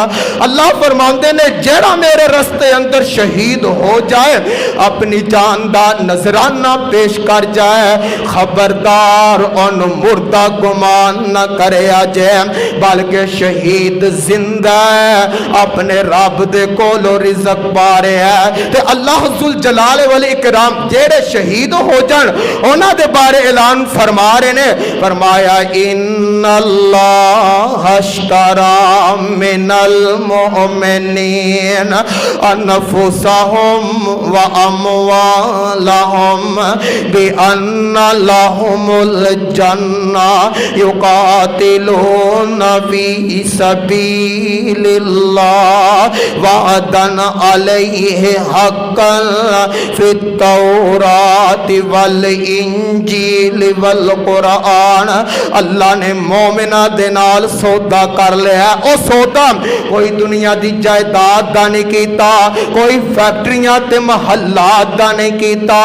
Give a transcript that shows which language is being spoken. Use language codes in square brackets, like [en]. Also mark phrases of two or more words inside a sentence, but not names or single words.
[pa] اللہ فرماتے نے جیہڑا میرے رستے اندر شہید ہو جائے اپنی جان دا نذرانہ پیش کر جائے، خبردار ان مردہ گمان نہ کرے جائے، بلکہ شہید زندہ ہے اپنے رب دے کولوں رزق پا رہا ہے. ते [ar] الله ذو الجلال والإكرام [pa] جیہڑے شہید ہو جان انہاں دے بارے اعلان فرما رہے نے، فرمایا [ar] إن الله اشترى من المؤمنين أنفسهم وأموالهم بأن لهم الجنة يقاتلون في سبيل الله وعدا عليه حقا في التوراة والإنجيل والقرآن. [pa] اللہ نے مومناں دے نال سودا کر لیا. او سودا کوئی دنیا دی جائیداد دا نہیں کیتا، کوئی فیکٹریاں تے محلات دا نہیں کیتا.